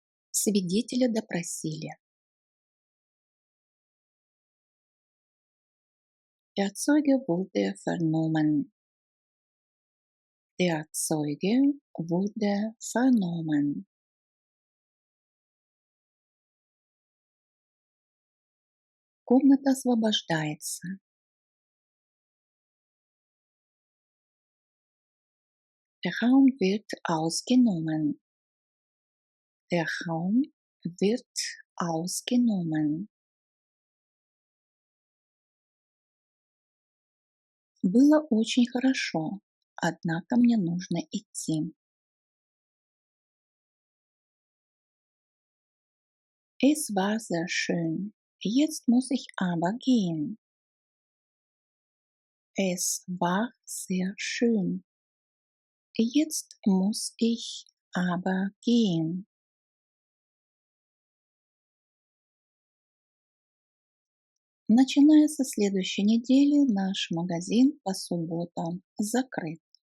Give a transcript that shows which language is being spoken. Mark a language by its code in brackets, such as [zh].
[ru] Свидетеля допросили. [de] Der Zeuge wurde vernommen. Der Zeuge wurde vernommen. [ru] Комната освобождается. [de] Der Raum wird ausgenommen. Der Raum wird ausgenommen. [ru] Было очень хорошо, однако мне нужно идти. [de] Es war sehr schön. Jetzt muss ich aber gehen. Es war sehr schön. Jetzt muss ich aber gehen. [ru] Начиная со следующей недели наш магазин по субботам закрыт.